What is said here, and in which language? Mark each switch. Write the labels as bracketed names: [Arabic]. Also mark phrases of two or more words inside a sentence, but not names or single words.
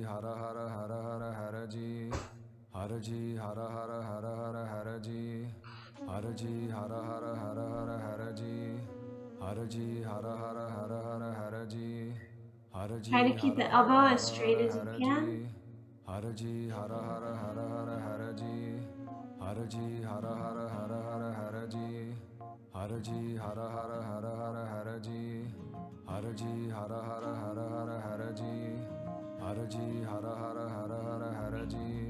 [Sanskrit] Hara Hara Hara Hara Haraji Haraji Hara Hara Hara Hara Haraji Haraji Hara Hara Hara Hara Haraji Haraji Hara Hara Hara Hara Haraji [English] Try to [Sanskrit] Haraji [English] keep the [Sanskrit] Hara [English] elbow [Sanskrit] Hara [English] as straight [Sanskrit] Hara [English] as you can. [Sanskrit] Haraji Haraji Hara Hara Hara Hara Haraji Haraji Hara Hara Hara Hara Haraji Haraji Hara Hara Hara Hara Haraji Haraji Hara Hara Hara Hara Haraji Haraji Hara Hara Hara Hara Haraji